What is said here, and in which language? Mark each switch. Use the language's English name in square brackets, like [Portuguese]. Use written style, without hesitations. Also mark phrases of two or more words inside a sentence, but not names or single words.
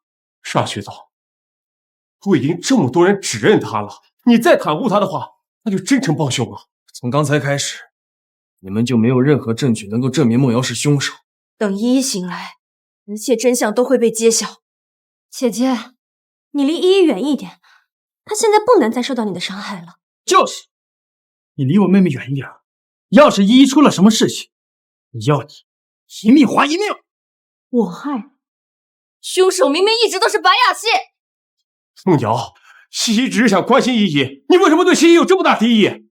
[Chinese] 是啊，徐總，都已經這麼多人指認他了，你再袒護他的話，那就真成幫兇了。從剛才開始，你們就沒有任何證據能夠證明孟瑤是兇手。等依依醒來，一切真相都會被揭曉。姐姐，你離依依遠一點，她現在不能再受到你的傷害了。就是，你離我妹妹遠一點。要是依依出了什麼事情，你要你一命還一命。我害？兇手明明一直都是白亞希。孟瑤，西西只是想關心依依，你為什麼對西西有這麼大敵意？